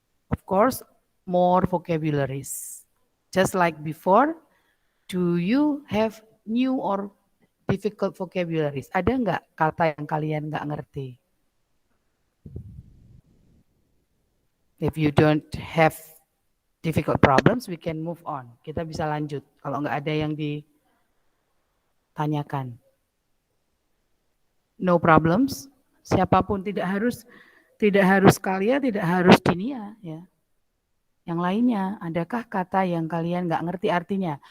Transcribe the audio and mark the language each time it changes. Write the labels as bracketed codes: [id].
[en] Of course, more vocabularies. Just like before, do you have new or difficult vocabularies? [id] Ada nggak kata yang kalian nggak ngerti? [en] If you don't have difficult problems, we can move on. [id] Kita bisa lanjut. Kalau nggak ada yang ditanyakan. [en] No problems. [id] Siapapun tidak harus kalian, tidak harus Dinia ya. Yang lainnya, adakah kata yang kalian nggak ngerti artinya?